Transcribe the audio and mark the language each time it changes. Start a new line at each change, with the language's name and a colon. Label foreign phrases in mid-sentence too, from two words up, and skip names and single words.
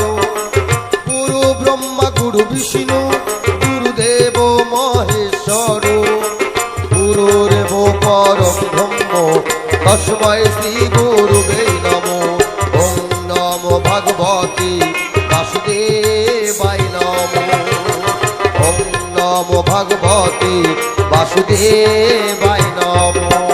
Sanskrit: গুরু ব্রহ্মা গুরু বিষ্ণু গুরুদেব মহেশ্বর। গুরুরেব পরম ব্রহ্ম তস্मै শ্রী গুরুবে নমো। ওং নমো ভগবতী বাসুদেবায় নমো। ওং নমো ভগবতী বাসুদেবায় নমো।